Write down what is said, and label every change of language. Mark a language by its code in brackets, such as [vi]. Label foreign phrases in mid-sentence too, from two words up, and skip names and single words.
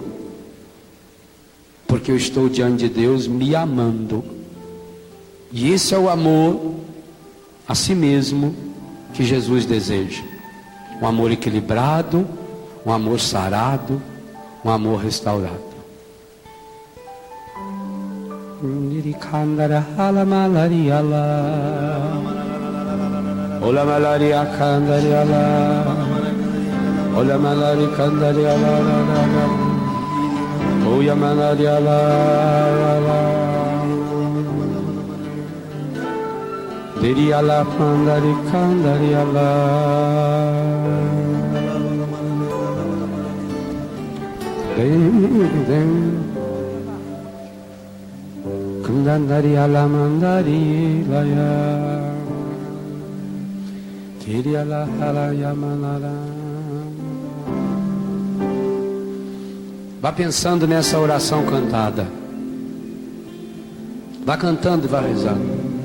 [pt] Porque eu estou diante de Deus me amando. E esse é o amor a si mesmo que Jesus deseja. Um amor equilibrado, um amor sarado, um amor restaurado. Ola malaria kandariala, ola malaria kandariala, oya malariala, diriala mandari kandariala, kandariala mandari laya. Vá pensando nessa oração cantada. Vá cantando e vá rezando.